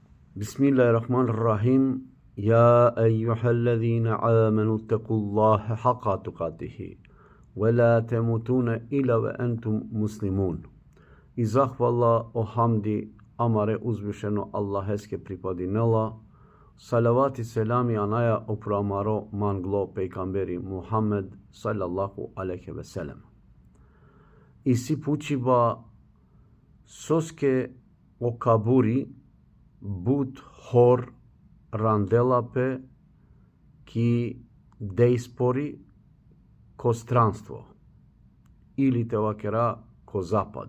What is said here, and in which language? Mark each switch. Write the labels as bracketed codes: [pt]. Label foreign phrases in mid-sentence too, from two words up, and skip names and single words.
[ar] بسم الله الرحمن الرحيم يا أيها الذين آمنوا اتقوا الله حق تقاته ولا تموتون إلا وأنتم مسلمون. [rom] I zahvala o hamdi amare uzvišeno Allaheske pripadinela, salavati selami anaja opramaro manglo pejkamberi Muhammed [ar] صلى الله عليه وسلم. [rom] I si pučiba soske o kaburi but hor randelape ki dejspori ko stranstvo ili tevakera ko zapad.